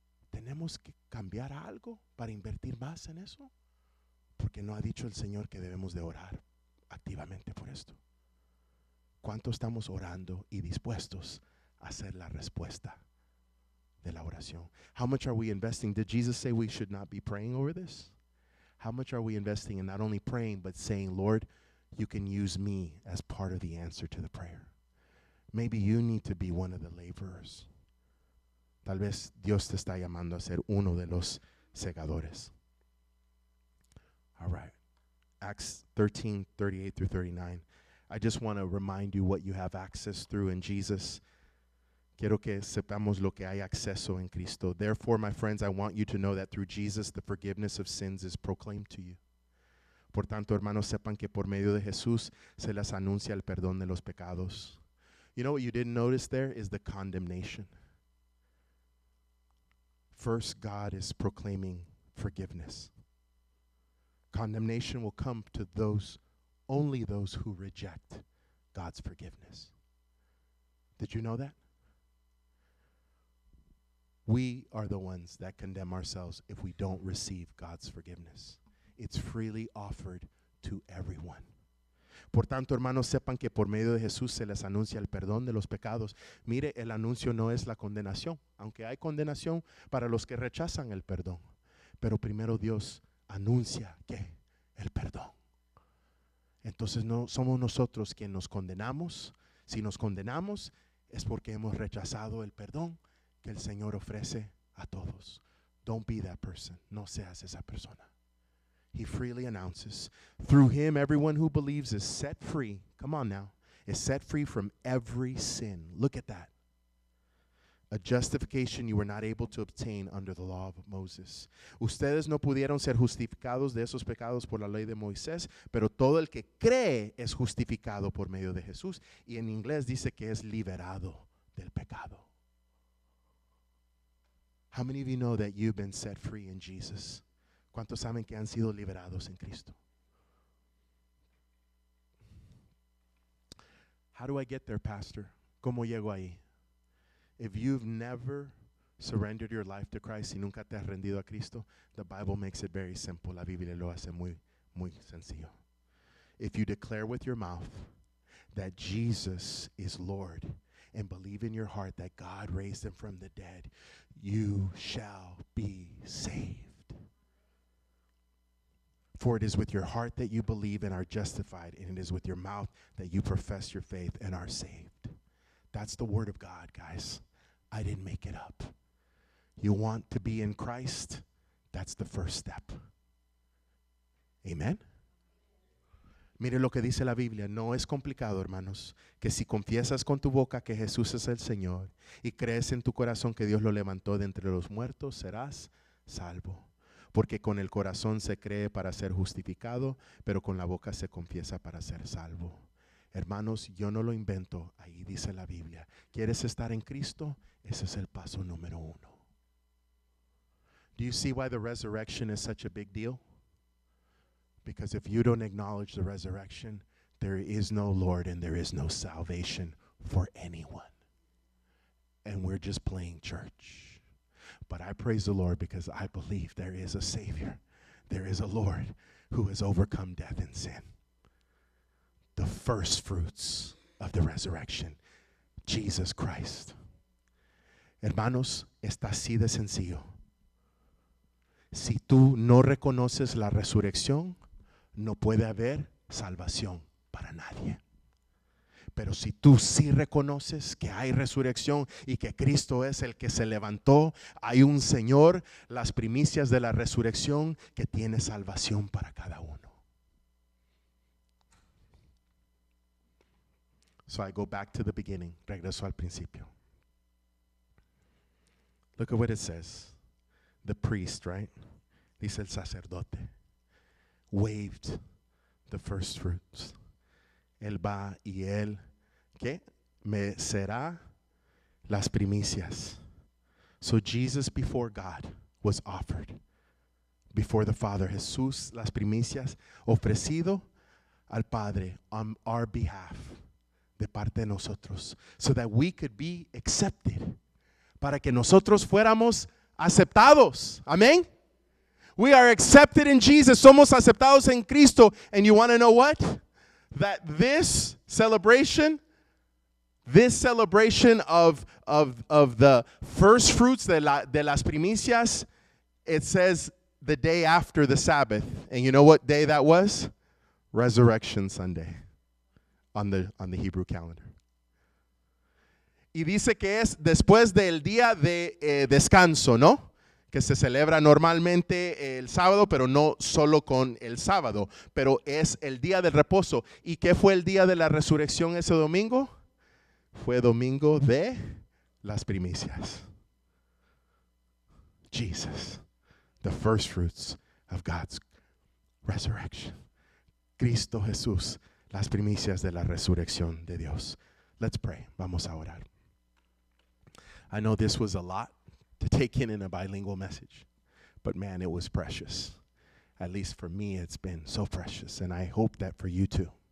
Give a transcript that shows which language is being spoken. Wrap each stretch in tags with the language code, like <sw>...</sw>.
<es>¿Tenemos que cambiar algo para invertir más en eso? Porque no ha dicho el Señor que debemos de orar activamente por esto. ¿Cuánto estamos orando y dispuestos a hacer la respuesta de la oración?</es> <en>How much are we investing? Did Jesus say we should not be praying over this? How much are we investing in not only praying, but saying, Lord, you can use me as part of the answer to the prayer? Maybe you need to be one of the laborers.</en> <es>Tal vez Dios te está llamando a ser uno de los segadores.</es> <en>All right. Acts 13, 38 through 39. I just want to remind you what you have access through in Jesus.</en> <es>Quiero que sepamos lo que hay acceso en Cristo.</es> <en>Therefore, my friends, I want you to know that through Jesus, the forgiveness of sins is proclaimed to you.</en> <es>Por tanto, hermanos, sepan que por medio de Jesús se les anuncia el perdón de los pecados.</es> <en>You know what you didn't notice there is the condemnation. First, God is proclaiming forgiveness. Condemnation will come to only those who reject God's forgiveness. Did you know that? We are the ones that condemn ourselves if we don't receive God's forgiveness. It's freely offered to everyone.</en> <es>Por tanto, hermanos, sepan que por medio de Jesús se les anuncia el perdón de los pecados. Mire, el anuncio no es la condenación, aunque hay condenación para los que rechazan el perdón. Pero primero Dios anuncia que el perdón. Entonces no somos nosotros quienes nos condenamos. Si nos condenamos es porque hemos rechazado el perdón que el Señor ofrece a todos.</es> <en>Don't be that person.</en> <es>No seas esa persona.</es> <en>He freely announces, through him everyone who believes is set free. Come on now. Is set free from every sin. Look at that. A justification you were not able to obtain under the law of Moses.</en> <es>Ustedes no pudieron ser justificados de esos pecados por la ley de Moisés, pero todo el que cree es justificado por medio de Jesús. Y en inglés dice que es liberado del pecado.</es> <en>How many of you know that you've been set free in Jesus?</en> <es>¿Cuántos saben que han sido liberados en Cristo?</es> <en>How do I get there, Pastor?</en> <es>¿Cómo llego ahí?</es> <en>If you've never surrendered your life to Christ</en> <es>y nunca te has rendido a Cristo,</es> <en>the Bible makes it very simple.</en> <es>La Biblia lo hace muy sencillo.</es> <en>If you declare with your mouth that Jesus is Lord and believe in your heart that God raised him from the dead, you shall be saved. For it is with your heart that you believe and are justified, and it is with your mouth that you profess your faith and are saved. That's the word of God, guys. I didn't make it up. You want to be in Christ? That's the first step. Amen.</en> <es>Mire lo que dice la Biblia. No es complicado, hermanos, que si confiesas con tu boca que Jesús es el Señor y crees en tu corazón que Dios lo levantó de entre los muertos, serás salvo. Porque con el corazón se cree para ser justificado, pero con la boca se confiesa para ser salvo. Hermanos, yo no lo invento, ahí dice la Biblia. ¿Quieres estar en Cristo? Ese es el paso número 1.</es> <en>Do you see why the resurrection is such a big deal? Because if you don't acknowledge the resurrection, there is no Lord and there is no salvation for anyone. And we're just playing church. But I praise the Lord because I believe there is a Savior. There is a Lord who has overcome death and sin. The first fruits of the resurrection, Jesus Christ.</en> <es>Hermanos, está así de sencillo. Si tú no reconoces la resurrección, no puede haber salvación para nadie. Pero si tú sí reconoces que hay resurrección y que Cristo es el que se levantó, hay un Señor, las primicias de la resurrección, que tiene salvación para cada uno.</es> <en>So I go back to the beginning.</en> <es>Regreso al principio.</es> <en>Look at what it says. The priest, right?</en> <es>Dice el sacerdote.</es> <en>Waved the first fruits.</en> <es>Él va y él, ¿qué? Me será las primicias.</es> <en>So Jesus before God was offered. Before the Father.</en> <es>Jesús, las primicias, ofrecido al Padre</es> <en>on our behalf.</en> <es>De parte de nosotros.</es> <en>So that we could be accepted.</en> <es>Para que nosotros fuéramos aceptados. Amén.</es> <en>We are accepted in Jesus.</en> <es>Somos aceptados en Cristo.</es> <en>And you want to know what? That this celebration of the first fruits</en> <es>de las primicias,</es> <en>it says the day after the Sabbath. And you know what day that was? Resurrection Sunday on the Hebrew calendar.</en> <es>Y dice que es después del día de descanso, ¿no? Que se celebra normalmente el sábado, pero no solo con el sábado, pero es el día del reposo. ¿Y qué fue el día de la resurrección ese domingo? Fue domingo de las primicias.</es> <en>Jesus, the first fruits of God's resurrection.</en> <es>Cristo Jesús, las primicias de la resurrección de Dios.</es> <en>Let's pray.</en> <es>Vamos a orar.</es> <en>I know this was a lot to take in a bilingual message, but man, it was precious. At least for me, it's been so precious, and I hope that for you too.</en>